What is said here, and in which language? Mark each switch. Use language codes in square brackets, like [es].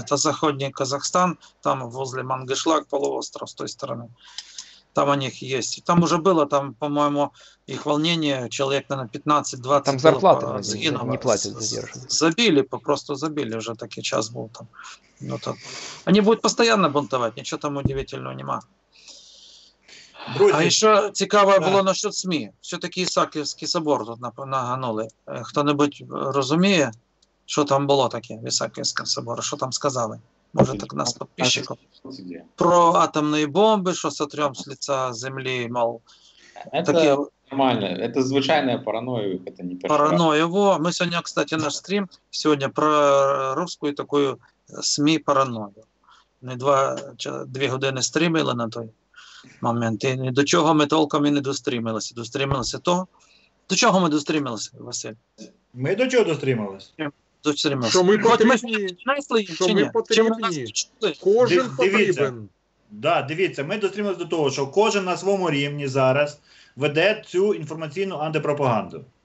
[ru] Это заходний Казахстан, там возле Мангышлак полуостров с той стороны. Там у них есть. И там уже было, там, по-моему, их волнение, человек, наверное, 15-20. Там зарплаты не платят, задерживают. Забили, просто забили, уже такой час был там. Ну, так. Они будут постоянно бунтовать, ничего там удивительного нема. [uk] Друзі, а ще цікаво було насчет СМІ. Все-таки Ісаківський собор тут наганули. Хто-небудь розуміє, Що там було таке в Ісааківському соборі? Що там сказали? Може, так нас підписчиків? Про атомні бомби, що сотрем з лица землі, мол. Таке... Нормально. [ru] Это звичайная паранойя, это не паранойя. Мы сегодня, кстати, наш стрим сегодня про русскую такую СМИ паранойю. [uk] Ми 2 години стрімили на той момент. І до чого ми толком і не дострімилися. Дострімилися того. До чого ми дострімилися, Василь? Ми до чого дострімилися? Що ми потрібні. Що ми потрібні. Кожен потрібен. Да, дивіться, ми дострімилися до того, що кожен на своєму рівні зараз веде цю інформаційну антипропаганду.